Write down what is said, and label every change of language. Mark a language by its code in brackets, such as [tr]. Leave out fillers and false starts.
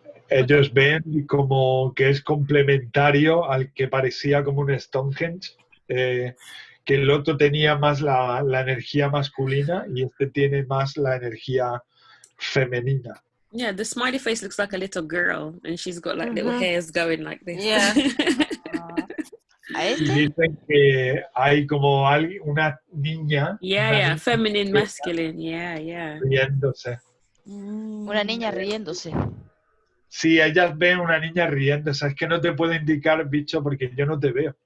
[es] Ellos ven como que es complementario al que parecía como un Stonehenge, que el otro tenía más la energía masculina y este tiene más la energía femenina. [en] Yeah, the smiley face looks like a little girl and she's got like little hairs going like this. Yeah. [es] Y dicen que hay como una niña. [en] Yeah, feminine, masculine, yeah. [es] Riéndose. Una niña riéndose. Sí, ellas ven una niña riéndose. Es que no te puedo indicar, bicho, porque yo no te veo.